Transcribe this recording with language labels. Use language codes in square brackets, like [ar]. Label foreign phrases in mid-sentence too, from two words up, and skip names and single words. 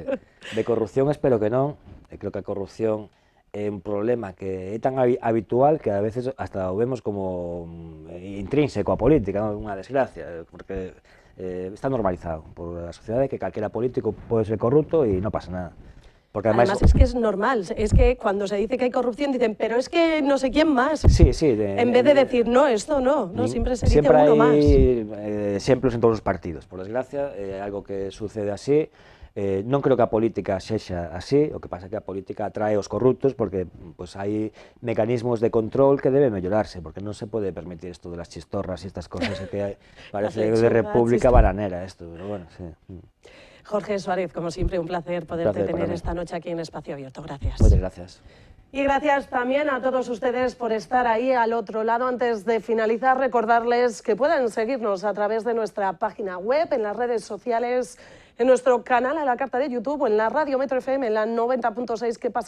[gl] De corrupción espero que non, creo que a corrupción é un problema que é tan habitual que a veces hasta o vemos como intrínseco a política, non? Unha desgracia, porque está normalizado por a sociedade que calquera político pode ser corrupto e non pasa nada. [es] Porque además es que es normal, es que cuando se dice que hay corrupción dicen, pero es que no sé quién más. Sí, sí. En vez de decir, no, esto no, siempre se dice uno más. [gl] Siempre hai exemplos en todos os partidos, por desgracia, é algo que sucede así. Non creo que a política sexa así, o que pasa é que a política atrae os corruptos porque pues, hai mecanismos de control que deben mellorarse, porque non se pode permitir isto de [es] las chistorras [gl] e estas cosas que parece de república bananera [es] esto, pero bueno, sí. Jorge Suárez, como siempre, un placer poderte tener esta noche aquí en Espacio Abierto. Gracias. Muchas gracias. Y gracias también a todos ustedes por estar ahí al otro lado. Antes de finalizar, recordarles que pueden seguirnos a través de nuestra página web, en las redes sociales, en nuestro canal a la carta de YouTube o en la Radio Metro FM en la 90.6.